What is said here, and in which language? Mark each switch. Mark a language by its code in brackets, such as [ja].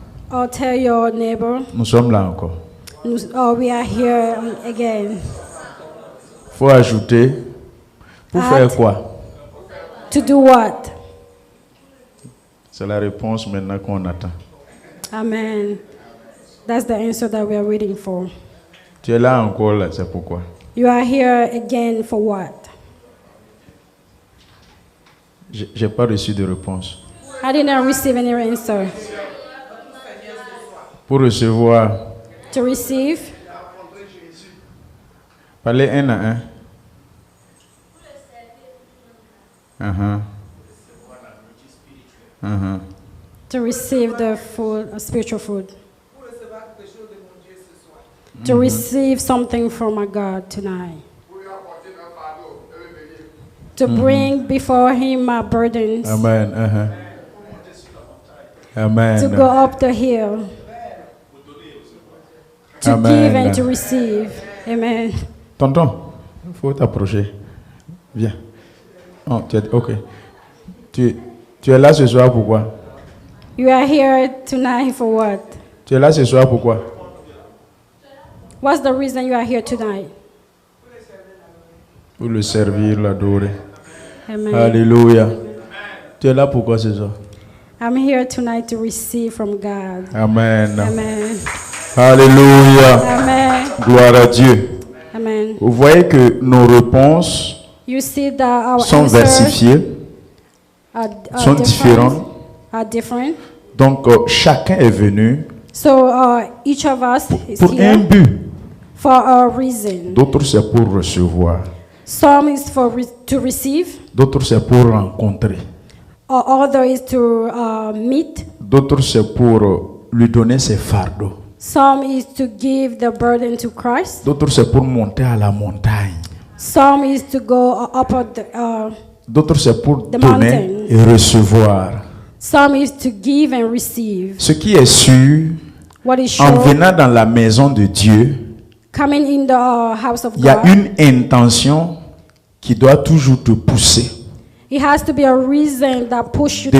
[en] Or tell your neighbor, [fr] nous sommes là encore. [en] we are here again. [fr] Faut ajouter, pour [en] Add. [fr] faire quoi? [en] To do what? [fr] C'est la réponse maintenant qu'on attend. Amen. [en] That's the answer that we are waiting for. [fr] Tu es là encore, là, c'est pourquoi. [en] You are here again for what? [fr] J'ai pas reçu de réponse. [en] I didn't receive any answer. [fr] Pour recevoir, [en] To receive, [fr] parlez un à un. [en] to receive the food, spiritual food. To receive something from our God tonight. To bring before Him our burdens. Amen. Amen. To go up the hill. To Amen. give and to receive. Amen. [fr] Tonton, il faut t'approcher. Viens. Oh, ok. Tu es là ce soir pourquoi? [en] You are here tonight for what? [fr] Tu es là ce soir pourquoi? [en] What's the reason you are here tonight? [fr] Pour le servir, l'adorer. Amen. Alléluia. Tu es là pourquoi ce soir? [en] I'm here tonight to receive from God. Amen. Amen. Alléluia. Amen. [fr] Gloire à Dieu. Amen. Vous voyez que nos réponses [en] You see that our [fr] sont [en] answers [fr] versifiées, [en] are [fr] sont différentes. [en] different. Are different. [fr] Donc, chacun est venu [en] So each of us is [fr] pour un [en] here [fr] but. [en] for a reason. [fr] D'autres, c'est pour recevoir. [en] Some is for to receive, [fr] D'autres, c'est pour rencontrer. [en] or other is to meet. [fr] D'autres, c'est pour lui donner ses fardeaux. [en] Some is to give the burden to Christ. [fr] D'autres, c'est pour monter à la montagne. [en] Some is to go up the, [fr] D'autres, c'est pour [en] The [fr] donner [en] mountain. [fr] et recevoir. [en] some is to give and receive. [fr] Ce qui est sûr, [en] What is [fr] en [en] sure, [fr] venant dans la maison de Dieu, [en] coming in the house of [fr] il y a [en] God, [fr] une intention qui doit toujours te pousser. [en] it has to be a reason that push you to